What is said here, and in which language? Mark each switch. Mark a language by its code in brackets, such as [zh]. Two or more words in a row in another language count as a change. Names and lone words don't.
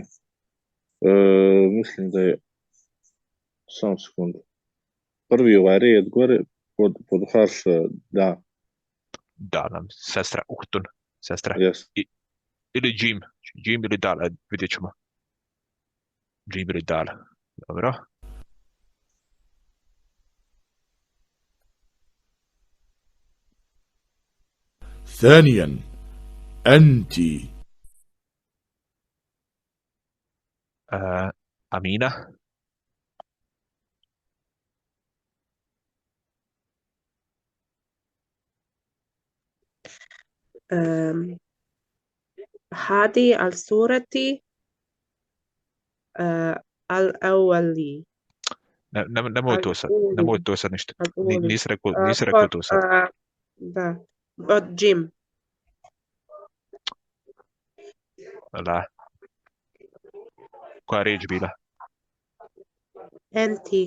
[bs] Mislim da je, sam sekundu. Prvi ovaj red gore, pod harf, da, Da, nam sestra Uhtun. Sestra. jes. Ili džim. Džim ili dal. Vidjet ćemo. Džim ili dal. Dobro. [ar] ثانيا أنت. [bs] Amina. [ar] هذه الصورة الأولي. [bs] Nemoj to sad ništa. Nisi rekao to sad. Da. Od Jim. Da. Koja riječ bila? Enti.